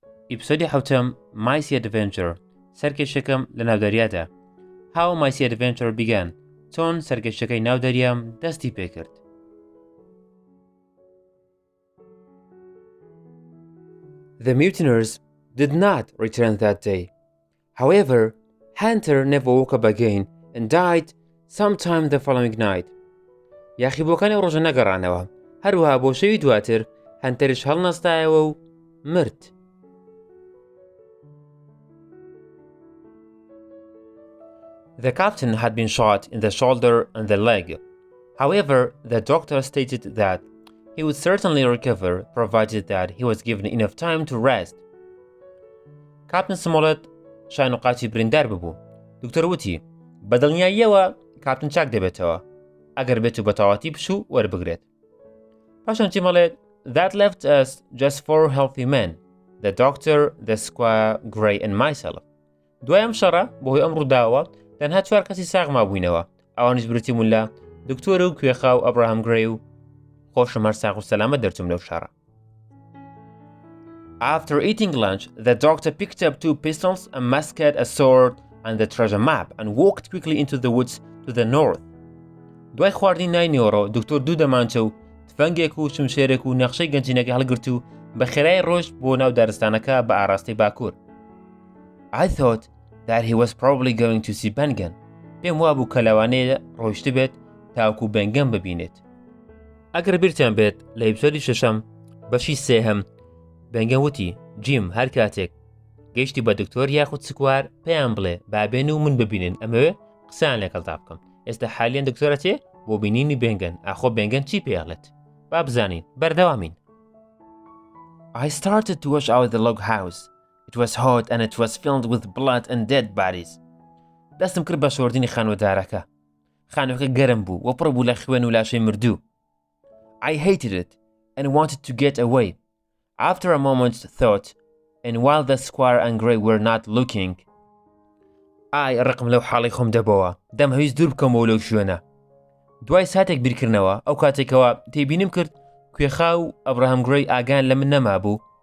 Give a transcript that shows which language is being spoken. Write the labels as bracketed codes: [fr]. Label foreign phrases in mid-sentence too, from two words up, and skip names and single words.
[ckb] ئیپسۆدی حوتەم مایسی ئەدڤێنچر سەرکێشەکەم لە ناودەریادا. [en] How My Sea Adventure began [ckb] چۆن سەرکێشەکەی ناودەریام دەستی پێکرد. [en] The mutineers did not return that day. However, Hunter never woke up again and died sometime the following night. [ckb] یاخیبووەکانی ڕۆژە نەگەڕانەوە، هەروەها بۆ شەوی دواتر هەنتەریش هەڵنەستایەوە و مرد. [en] The captain had been shot in the shoulder and the leg. However, the doctor stated that he would certainly recover provided that he was given enough time to rest. [ckb] Captain Smollett شانوقاتی بریندار ببوو. دکتۆر وتی بەدڵنیاییەوە کاپتن چاک دەبێتەوە ئەگەر بێت و بەتەواتی بشوو وەربگرێت. پاشان چی مەڵێت [en] That left us just 4 healthy men, the doctor, the squire, Gray and myself. [ckb] دوایەم شەڕە بەهۆی ئەم ڕووداوە تەنها 4 کەسی ساغ مابووینەوە، ئەوانیش برتیمون لە دکتۆر و کوێخا و ئەبراهام گرێی و خۆشم هەر ساغ و سەلامەت دەرچوم لەو شەڕە. [en] After eating lunch, the doctor picked up 2 pistols, a musket, a sword, and the treasure map and walked quickly into the woods to the north. [ckb] دوای خواردنی نای نیۆڕۆ دکتۆر دوو دەمانچە و تفەنگێک و شمشێرێک و نەخشەی گەنجینەکە هەڵگرت و بە خێرای ڕۆژ بۆ ناو دارستانەکە بە ئاراستەی باکوور. [en] I thought that he was probably going to see Bengen. [ckb] پێم وابوو کە لەوانەیە ڕۆیشت بێت تاوکو بەنگەم ببینێت. ئەگەر بیرتیان بێت لە ئیپسۆدی شەشەم بەشی سێهەم بەنگەم وتی جیم هەر کاتێک گەیشتی بە دکتۆر یاخود سکوار پێیان بڵێ بابێن و من ببینن ئەمەوێ قسەیان لەگەڵدا بکەم. ئێستا حالیان دکتۆرەتێ بۆ بینینی بێنگەن ئاخۆ بێنگەن چی پێڵێت با بزانین بەردەوامین. [en] I started to wash out the log house. It was hot and it was filled with blood and dead bodies. [ckb] دەستم کرد بە شۆردنی خانوەدارەکە. خانوەکە گەرم بوو و پڕ بوو لە خوێن و لاشەی مردوو. [en] I hated it and wanted to get away. After a moment's thought, and while the squire and Gray were not looking, [ckb] ڕقم لەو حاڵی خۆم دەبەوە دەم هەویست دوور بکەمەوە لەو شوێنە. دوای ساتێک بیرکردنەوە ئەو کاتێکەوە تێبینیم کرد کوێخا و ئەبراهام گرێی ئاگان لە من نەما بوو.